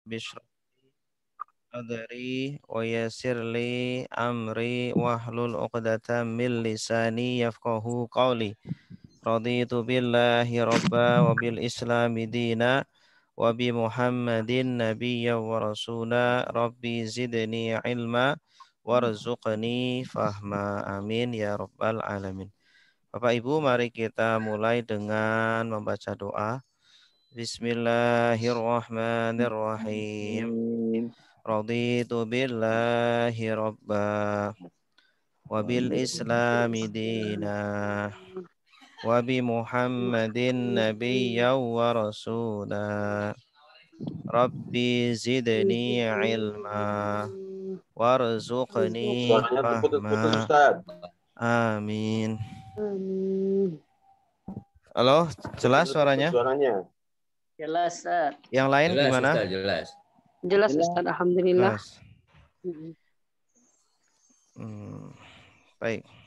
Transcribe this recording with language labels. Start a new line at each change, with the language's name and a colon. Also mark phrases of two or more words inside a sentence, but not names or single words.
Arabic: اشرح صدري ويسر لي أمري واحلل عقدة من لساني يفقهوا قولي. رضيت بالله ربا وبالإسلام دينا وبمحمد نبيا ورسولا. رب زدني علما وارزقني فهما. آمين يا رب العالمين.
Indonesian: Bapak Ibu, mari kita mulai dengan membaca doa.
Arabic: Bismillahirrahmanirrahim. رضيت بالله ربا وبالإسلام دينا وبمحمد نبيا ورسولا. رب زدني علما وارزقني
Indonesian: Suaranya terputus-putus,
Arabic: fahma.
Indonesian: Ustaz. Amin. Amin. Halo, jelas Terputus suaranya? suaranya. Jelas, Ustaz. Yang lain Jelas, gimana? Ustaz, jelas. Jelas, Ustaz. Alhamdulillah. Jelas. Baik.